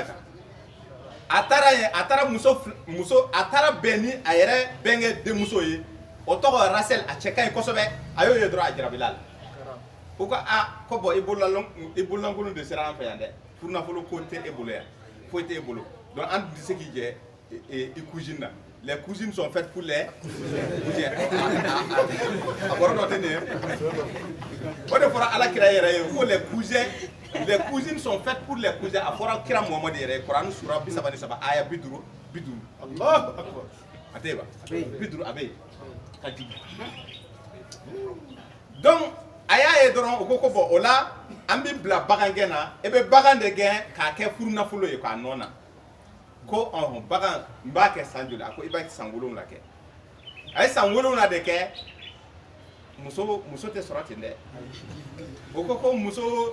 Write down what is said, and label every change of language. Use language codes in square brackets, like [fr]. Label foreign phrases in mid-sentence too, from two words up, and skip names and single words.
[bm] kan a taara yen a taara a taara bɛn ni a yɛrɛ bɛnkɛ denmuso ye o tɔgɔ Rasel a cɛ ka ɲi kosɛbɛ a y'o ye dɔrɔn a jarabila la u ko ko bɔn i bololankolon de sera an fɛ yan dɛ furunafolo ko tɛ e bolo yan foyi tɛ e bolo donc an tɛ se k'i jɛ i cousine na [fr] les cousines sont faites pour les cousins [bm] a bɔra dɔ tɛ nin ye o de fɔra Alakira yɛrɛ ye ko [fr] les cousines sont faites pour les cousins [bm] a fɔra Kira Muhamadu yɛrɛ ye Kurani sura 33 aya 50 [ar] Allahu akbar [bm] a tɛ yen ba 50 a bɛ yen ka jigin donc a y'a ye dɔrɔn u ko bɔn o la an bɛ bila bagankɛ na e bɛ bagan de gɛn k'a kɛ furunafolo ye k'a nɔ na ko bagan n b'a kɛ san joli a ko i b'a san 7 kɛ a ye san 7 de kɛ muso tɛ sɔrɔ ten dɛ o ko muso